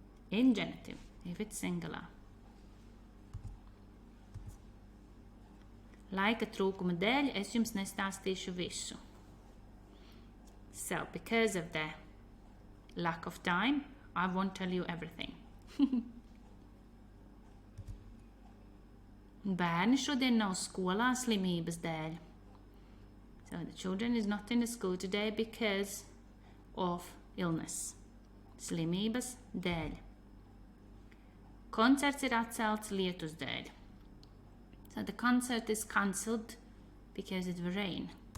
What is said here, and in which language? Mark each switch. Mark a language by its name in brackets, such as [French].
[English] In genitive, if it's singular. [Latvian] Laika trūkuma dēļ es jums nestāstīšu visu. [English] So, because of the lack of time, I won't tell you everything. [Latvian] Bērni šodien nav skolā slimības dēļ. [English] So the children is not in the school today because of illness. [Latvian] Slimības dēļ. Koncerts ir atcelts lietus dēļ. [English] So the concert is cancelled because it will rain.